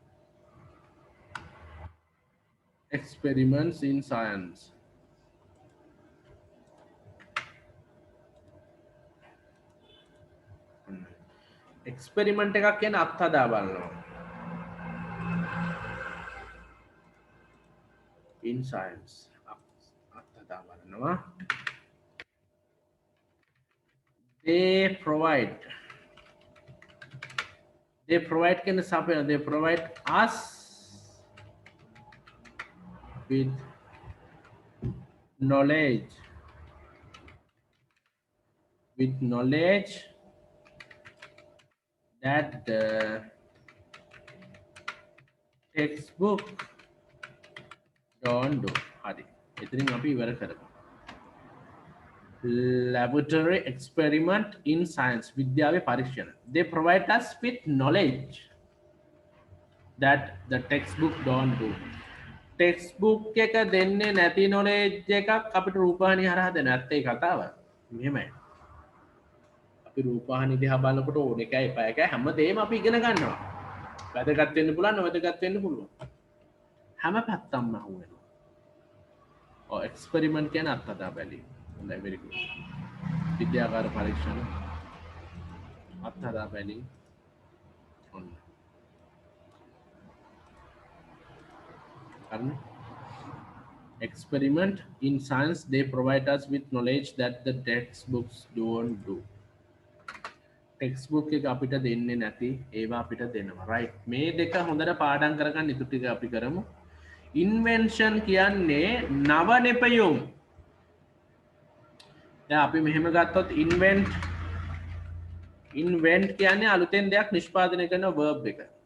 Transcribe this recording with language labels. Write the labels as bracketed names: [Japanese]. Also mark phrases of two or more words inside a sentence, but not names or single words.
[English] Experiments in science. [Sinhala] Experiment එකක් කියන්නේ අත්හදා බලනවා. [English] In science. [Sinhala] අත්හදා බලනවා. [English] They provide [Sinhala] කියන්නේ සපයන. [English] They provide us with knowledge that the textbook don't do. [Sinhala] හරි. එතනින් අපි ඉවර කරමු. [English] Laboratory experiment in science. [Sinhala] විද්‍යාවේ පරීක්ෂණ. [English] They provide us with knowledge that the textbook don't do. [Sinhala] Textbook එක දෙන්නේ නැති knowledge එකක් අපිට රූපවාහිනිය හරහා දෙන්න. නැත්නම් ඒ කතාව. මෙහෙමයි. අපි රූපවාහිනිය දිහා බලනකොට ඕන එකයි එපා එකයි හැමදේම අපි ඉගෙන ගන්නවා. වැදගත් වෙන්න පුළුවන්, නොවැදගත් වෙන්න පුළුවන්. හැම පැත්තක්ම අහුවෙනවා. ඔය එක්ස්පෙරිමන්ට් කියන්නේ අත්හදා බැලීම. හොඳයි, [English] very good. [Sinhala] විද්‍යාගාර පරීක්ෂණ අත්හදා බැලීම. ඔන්න. හරිනේ. [English] Experiment in science, they provide us with knowledge that the textbooks don't do. [Sinhala] Textbook එක අපිට දෙන්නේ නැති ඒවා අපිට දෙනවා. right? මේ දෙක හොඳට පාඩම් කරගන්න ඉතුරු ටික අපි කරමු. Invention කියන්නේ නව නිපැයුම්. දැන් අපි මෙහෙම ගත්තොත් invent කියන්නේ අලුතෙන් දෙයක් නිෂ්පාදනය කරන verb එක.